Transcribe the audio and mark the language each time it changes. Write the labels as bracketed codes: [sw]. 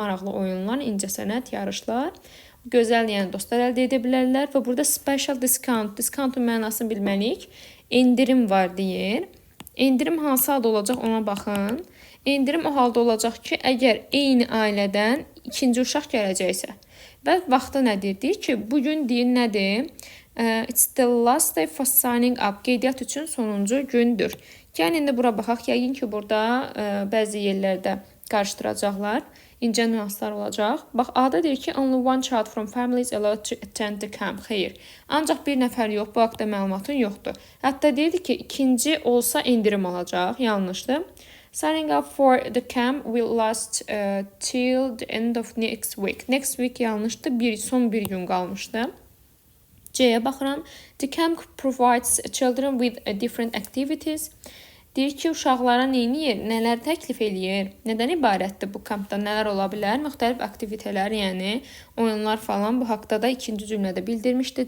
[az] Maraqlı oyunlar, incəsənət, yarışlar. Gözəl, yəni dostlar əldə edə bilərlər və burada special discount, discountun mənasını bilməliyik. İndirim var deyir. İndirim hansı halda olacaq ona baxın. İndirim o halda olacaq ki, əgər eyni ailədən ikinci uşaq gələcəksə. Və vaxtı nədir? Deyir ki, bugün deyir nədir? [en] It's the last day for signing up. [az] Qeydiyyat üçün sonuncu gündür. Yəni, indi bura baxaq. Yəqin ki, burada bəzi yerlərdə qarışdıracaqlar. İncə nüanslar olacaq. Bax, A-da deyir ki, [en] only one child from family is allowed to attend the camp. [az] Xeyr. Ancaq bir nəfər yox, bu haqda məlumatın yoxdur. Hətta deyir ki, ikinci olsa indirim olacaq. Yanlışdır. [en] Signing up for the camp will last till the end of next week. [az] Next week yanlışdır. Son bir gün qalmışdı. C-yə baxıram. [en] The camp provides children with different activities. [az] Deyir ki, uşaqlara neyniyir, nələr təklif eləyir, nədən ibarətdir bu kampda, nələr ola bilər, müxtəlif aktivitelər, yəni oyunlar falan. Bu haqda da ikinci cümlədə bildirmişdi.